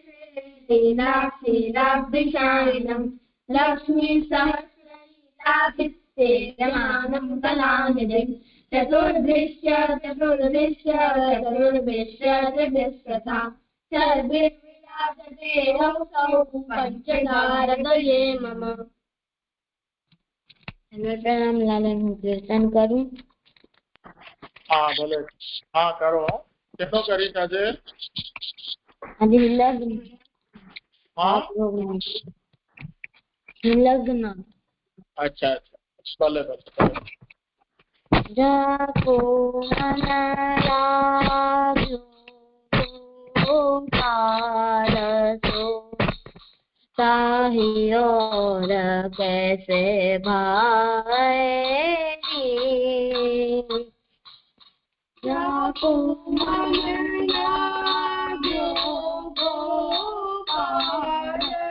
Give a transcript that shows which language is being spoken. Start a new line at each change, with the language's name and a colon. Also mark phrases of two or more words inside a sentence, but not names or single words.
Sanskrit: लीलाक्षीराब्धिशायिनं लक्ष्मीसहस्रलीलाभिषेचमानं कलानिधिं चतुर्दृश्य चतुर्भिश्च त्रिभिस्तथा सर्वे पंचधारदये मम।
Gujarati: रामलाल હું કીર્તન કરું? હા ભલે, હા કરો. કેટલો કરીશ આજે? આજે લગ્ન. હા લગ્ન. અચ્છા અચ્છા, ભલે ભલે.
Hindi: जाको मन लाग्यो पारसो ताही और कैसे भाएगी जाको मन लाग्यो गोपाल